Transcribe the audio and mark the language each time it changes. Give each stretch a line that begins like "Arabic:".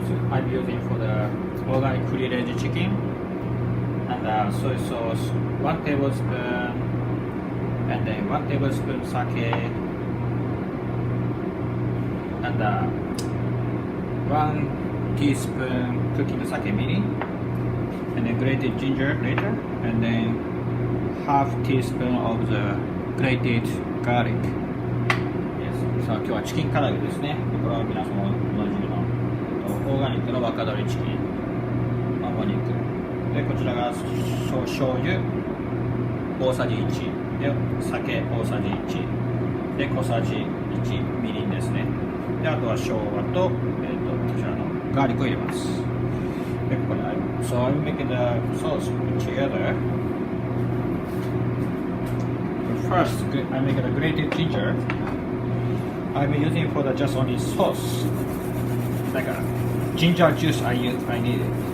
English: I'm using for the organic free-range chicken and soy sauce, 1 tablespoon, and then 1 tablespoon sake, and 1 teaspoon cooking sake mirin, and then grated ginger later, and then half teaspoon of the grated garlic. Yes.
Japanese: さあ今日はチキン唐揚げですね。これは皆さんおなじみのオーガニックの若鶏チキン、お肉で、こちらが醤油大さじ1で、酒大さじ1で、小さじ1みりんですね。で、あとは生姜と、こちらのガーリックを入れます。で、ここにあります。
English: So I'm making the sauce together. First, I'm making a grated ginger. I'm using for the just only sauce, like a ginger juice. I need it.